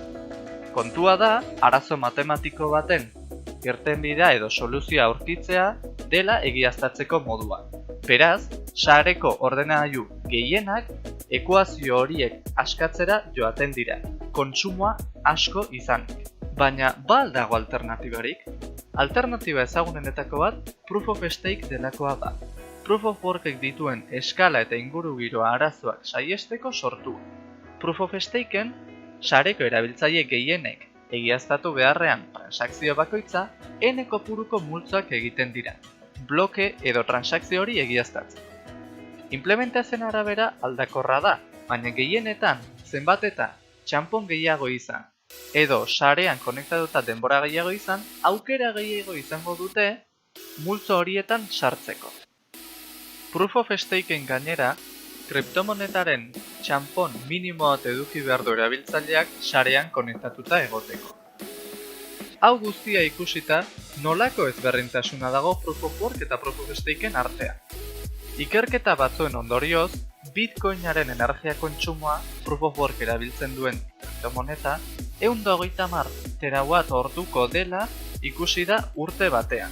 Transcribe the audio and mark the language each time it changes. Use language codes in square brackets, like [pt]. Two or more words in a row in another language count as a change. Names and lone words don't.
[eu] Kontua da, arazo matematiko baten irtenbidea edo soluzioa aurkitzea dela egiaztatzeko modua. Beraz, sareko ordenagailu gehienak ekuazio horiek askatzera joaten dira, kontsumoa asko izanik. Baina, ba al dago alternatibarik? Alternatiba ezagunenetako bat [en] Proof of Stake [eu] delakoa da. [en] Proof of Workek [eu] dituen eskala eta ingurugiroa arazoak saihesteko sortua. [en] Proof of Stakeen, [eu] sareko erabiltzaile gehienek egiaztatu beharrean transakzio bakoitza n kopuruko multzoak egiten dira, bloke edo transakzio hori egiaztatzen. Implementazioen arabera aldakorra da, baina gehienetan zenbat eta txanpon gehiago izan, edo sarean konektatuta denbora gehiago izan, aukera gehiago izango dute multzo horietan sartzeko. [en] Proof of Stakeen [eu] gainera, kriptomonetaren txanpon minimo bat eduki behar du erabiltzaileak sarean konektatuta egoteko. Hau guztia ikusita, nolako ezberdintasuna dago [en] Proof of Work [eu] eta [en] Proof of Stakeen [eu] artean. Ikerketa batzuen ondorioz, Bitcoinaren energia kontsumoa [en] Proof of Work [eu] erabiltzen duen kriptomoneta 130 terawatt orduko dela ikusi da urte batean.